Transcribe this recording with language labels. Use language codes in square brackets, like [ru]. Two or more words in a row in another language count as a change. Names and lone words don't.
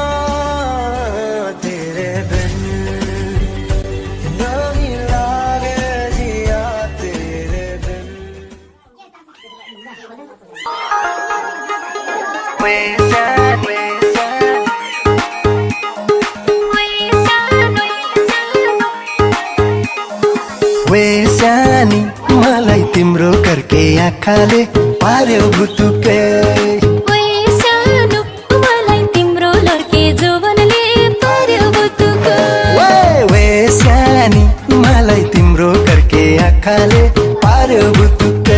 [hi] तेरे बिन नहीं लागे जिया तेरे बिन। [ne] वे सानी मलाई तिम्रो करके आँखाले पार्यो भुतुके। वे सानो मलाई तिम्रो लड्के जोवनले पार्यो भुतुके। वे सानी मलाई तिम्रो करके आँखाले पार्यो भुतुके।